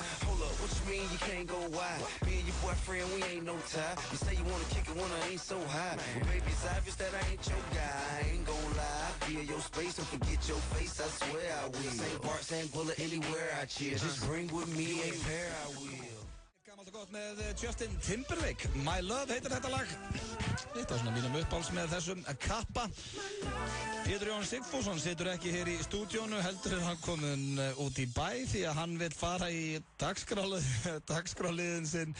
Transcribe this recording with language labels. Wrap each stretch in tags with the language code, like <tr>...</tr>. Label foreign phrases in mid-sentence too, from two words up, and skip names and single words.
<en>Hold up, what you mean you can't go wide? Me and your boyfriend, we ain't no tie. You say you wanna kick it when I ain't so high. Well, baby, it's obvious that I ain't your guy. I ain't gon' lie. Feel your space and forget your face, I swear I will. St. Bart, St. Bullet, anywhere I chill. Just bring with me a pair, I will.</en> <is>Gammalt og gott með Justin Timberlake. My Love heitir þetta lag. Þetta er svona mínum uppáhalds með þessum kappa. Pétur Jón Sigfússon situr ekki hér í stúdíónu, heldur er hann komin út í bæ því að hann vil fara í dagskráliðin sinn.</is>